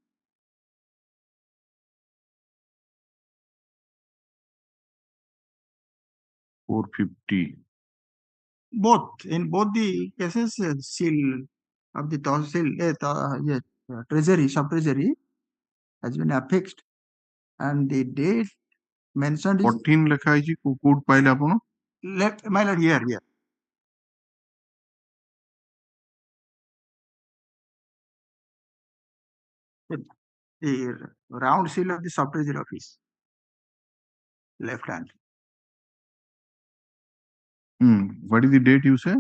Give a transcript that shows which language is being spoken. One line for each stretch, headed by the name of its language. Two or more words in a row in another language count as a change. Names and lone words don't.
English: $450. In both the cases, seal of the treasury, sub-treasury has been affixed, and the date mentioned is
Odia: 14 লেখা ହେଇଛି କୋଉଠି ପାଇଲେ ଆପଣ?
English: left, my lord, here. The round seal of the sub-treasury office, left hand. What is the date you say?